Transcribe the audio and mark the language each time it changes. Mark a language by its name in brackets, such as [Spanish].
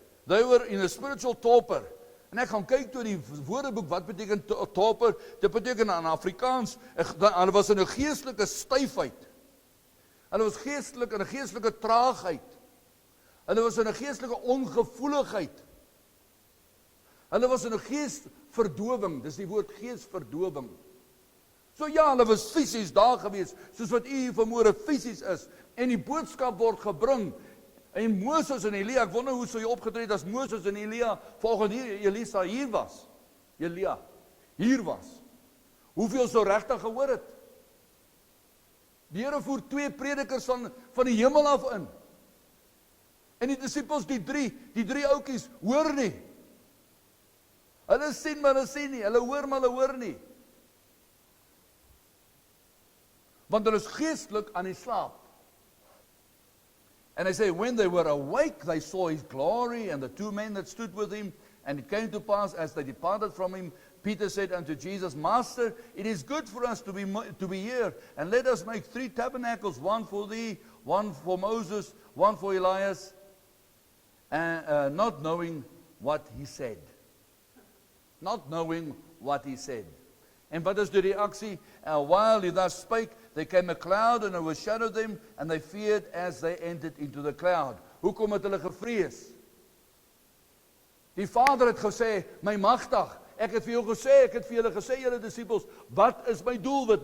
[English] They were in a spiritual torpor. [Afrikaans] En ek gaan kyk toe in die woordeboek, wat beteken torpor? Dit beteken in Afrikaans, hulle was in 'n geestelike styfheid. Hulle was geestelik in 'n geestelike traagheid. Hulle was in 'n geestelike ongevoeligheid. Hulle was in 'n geesverdowing, dis die woord geesverdowing. So ja, hulle was fisies daar gewees, soos wat u vanmôre fisies is, en die boodskap word gebring. En Moses en Elia, ek wonder hoe sou jy opgetree het as Moses en Elia volgens hier Elisa hier was. Elia hier was. Hoeveel sou regtig gehoor het? Die Here voer 2 predikers van die hemel af in. En die disippels, die drie ouetjies, hoor nie. Hulle sien maar hulle sien nie, hulle hoor maar hulle hoor nie. Want hulle is geestelik aan die slaap. [English] And they say, when they were awake, they saw his glory and the 2 men that stood with him. And it came to pass, as they departed from him, Peter said unto Jesus, Master, it is good for us to be here, and let us make 3 tabernacles, one for thee, one for Moses, one for Elias, and not knowing what he said. Not knowing what he said. [Afrikaans] En wat is die reaksie? [English] While he thus spake, there came a cloud and overshadowed them, and they feared as they entered into the cloud. [Afrikaans] Hoekom het hulle gevrees? Die Vader het gesê, my magtig, ek het vir jou gesê, ek het vir julle gesê, julle disippels, wat is my doelwit?